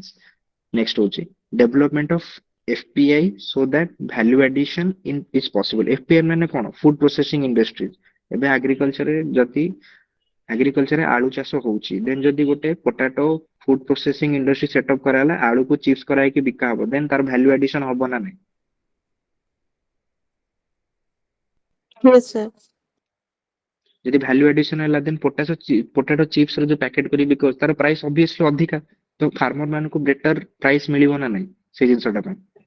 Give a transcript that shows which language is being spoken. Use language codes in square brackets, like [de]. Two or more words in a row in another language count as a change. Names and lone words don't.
[en] next ହଉଛି development of FPI so that value addition is possible। [or] FPI ମାନେ କଣ? [en] food processing industries। [or] ଏବେ agriculture ରେ ଆଳୁ ଚାଷ ହଉଛି, ଦେନ୍ ଯଦି ଗୋଟେ [en] potato food processing industry setup [or] କରାହେଲା, ଆଳୁକୁ ଚିପ୍ସ କରାହେଇକି ବିକା ହବ, ଦେନ୍ ତାର [en] value addition [or] ହବ ନା ନାହିଁ? [en] Yes, sir. [or] ଯଦି [en] value addition [or] ହେଲା ଦେନ୍ [en] potato chips [or] ର ଯୋଉ ପ୍ୟାକେଟ କରି ବିକ ତାର [en] price obviously [or] ଅଧିକା, ତ ଫାର୍ମର ମାନଙ୍କୁ [en] better price [or] ମିଳିବ ନା ନାହିଁ ସେଇ ଜିନିଷଟା ପାଇଁ?